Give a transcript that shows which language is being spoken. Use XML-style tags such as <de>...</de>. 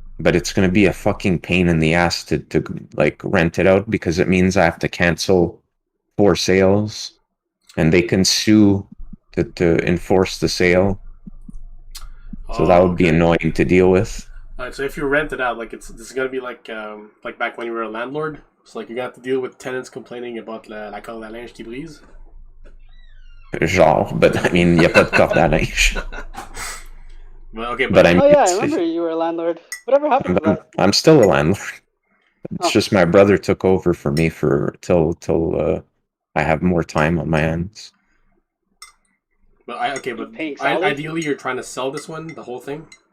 <en>But it's going to be a fucking pain in the ass to like rent it out, because it means I have to cancel 4 sales, and they can sue to enforce the sale. So that would be annoying to deal with. Alright, so if you rent it out, like this is gonna be like back when you were a landlord. So like you got to deal with tenants complaining about</en> <fr>la corde à linge qui brise. Genre,</fr> <en>but I mean,</en> <fr>y a pas de corde à linge.</fr> <en>Well, okay, but I mean, I remember you were a landlord. Whatever happened to that? I'm still a landlord. It's just my brother took over for me till I have more time on my hands. But ideally, you're trying to sell this one, the whole thing.</en>